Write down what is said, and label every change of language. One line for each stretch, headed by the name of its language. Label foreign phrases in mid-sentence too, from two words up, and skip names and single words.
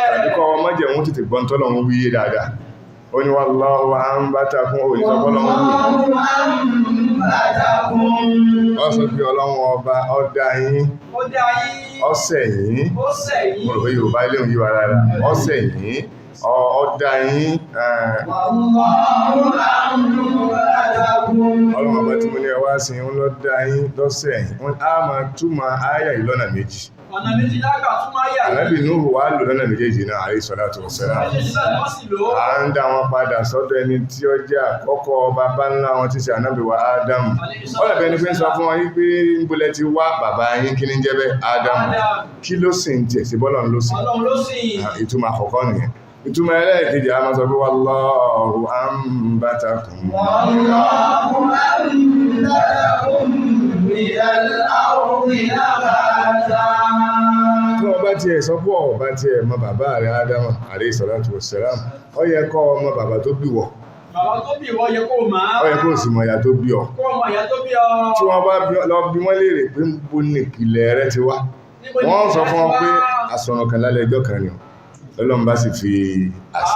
Yoruba: tàbí kọ́ ọmọ jẹ̀ wọ́n tètè gbọ́n tọ́lọ̀ wọn wíyé dáadáa ó ní
Arabic: والله أنبتكم
Yoruba: òyìnbọ́lọ́ wọn wù
Arabic: أنبتكم
Yoruba: ó sọ pé Ọlọ́run ọba ó dá yín Ó dá yín. ó ṣẹ̀ yín Ó ṣẹ̀ yín. mo rò pé Yorùbá ilé òun yí wa rárá ó ṣẹ̀ yín ó dá yín
Arabic: والله أنبتكم
Yoruba: Ọlọ́run ọba tí mo ní ẹwà sí ń lọ dá yín lọ́sẹ̀ yín wọ́n á máa túmọ̀ ááyà yìí lọ́nà méjì Ọ̀nà méjì lágbà fún máyà yìí. Ànábì Núhù wá lò lọ́nà méjèèjì náà
Arabic: عليه الصلاة والسلام
Yoruba: Méjèèjì náà ni wọ́n sì lò ó. à ń dá wọn padà sọ́dọ̀ ẹni tí ó jẹ́ àkọ́kọ́ bàbá ńlá wọn tí ṣe ànábì wa Ádámù wọ́n lẹ̀bẹ̀ ni pé ń sọ fún wọn yí pé ń bolẹ̀ ti wá bàbá yín kí ní jẹ́ bẹ́ẹ̀ Ádámù kí ló sì ń tiẹ̀ sí bọ́lọ̀ ló sì Ọlọ́run ló sì. ìtumọ̀ àkọ́kọ́ nìyẹn ìtumọ̀ ẹlẹ́ẹ̀kejì a máa sọ pé
Arabic: والله أنبتكم والله أنبتكم من الأرض نباتا
Yoruba: tí wọ́n bá tiẹ̀ sọ pé ọ̀bá tiẹ̀ mọ bàbá rẹ̀ Ádámù
Arabic: عليه الصلاة والسلام
Yoruba: ó yẹ kọ́ ọmọ bàbá tó bí wọ̀ Bàbá tó bí ìwọ yẹ kó máa. ó yẹ kó sì mọ ìyá tó bí ọ Kó ọmọ ìyá tó bí ọ. tí wọ́n bá lọ bí wọ́n léèrè pé ń bo ní ìpìlẹ̀ rẹ ti wá Níbo ni wọ́n sọ ìyá fún ti ọ pé wá? àsọ̀rọ̀ kan lálẹ́ ẹjọ́ kan ni Ọlọ́run bá sì fi àṣẹ